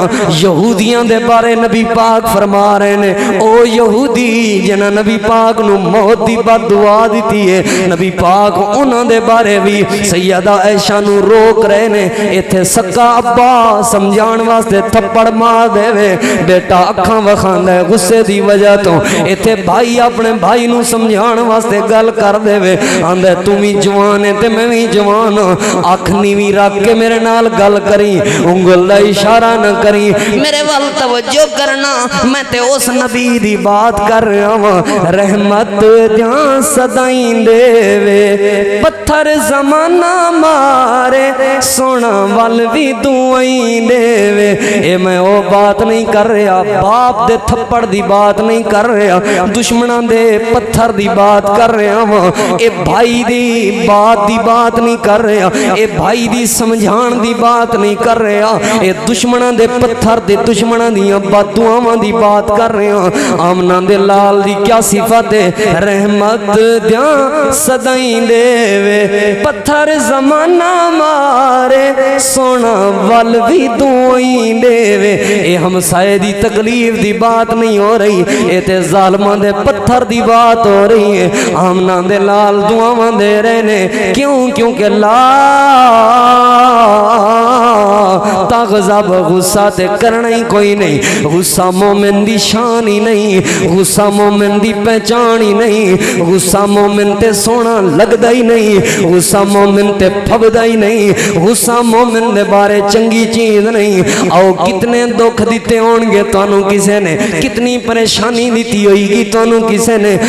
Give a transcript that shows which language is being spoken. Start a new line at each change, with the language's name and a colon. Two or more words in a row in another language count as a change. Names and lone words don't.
Punjabi: یہودیاں دے بارے نبی پاک فرما رہے نے او یہودی جنہاں نبی پاک نو موت دی بد دعا دیتی ہے، نبی پاک انہاں دے بارے بھی سیدہ عائشہ نو روک رہے نے، ایتھے سکا ابا سمجھان واسطے تھپڑ مار دے وے بیٹا اکھاں وکھاندا ہے غصے دی وجہ تو، ایتھے بھائی اپنے بھائی نو سمجھان واسطے گل کر دے وے آندا تو بھی جوان ہے تے میں بھی جوان ہاں، اکھ نیویں رکھ کے میرے نال گل کری، انگل دا اشارہ نہ کری، میرے ول توجہ کرنا، میں تے اس نبی دی بات کر رہا ہاں، رحمت دیاں صدائیں دے وے پتھر زمانہ مارے سونا ول بھی دعائیں دے وے، اے میں او بات نہیں کر رہا، باپ دے تھپڑ دی بات نہیں کر رہا، دشمناں دے پتھر دی بات کر رہا ہاں، اے بھائی دی بات دی بات نہیں کر رہا، اے بھائی دی سمجھان دی بات نہیں کر رہا، اے دشمناں دے پتھر دے دشمناں دیاں بد دعاواں دی بات کر رہا۔ آمنہ دے لال دی کیا صفت ہے، رحمت دیاں صدائیں دے وے پتھر زمانہ مارے سونا ول بھی دعائیں دے وے، اے ہمسائے دی تکلیف دی بات نہیں ہو رہی، اے تے ظالماں دے پتھر دی بات ہو رہی ہے۔ آمنہ دے لال دعاواں دے رہے نے، کیوں کیونکہ
Arabic: لا تغضب
Punjabi: غصہ تے کرنا ہی کوئی نہیں غصہ مومن دی شان ہی نہیں غصہ مومن دی پہچان ہی نہیں غصہ مومن تے سونا لگدا ہی نہیں غصہ مومن تے پھبدا ہی نہیں غصہ مومن دے بارے چنگی چیز نہیں آؤ کتنے دکھ دیتے ہون گے تانوں کسے نے کتنی پریشانی دیتی ہوئی گی تانوں کسے نے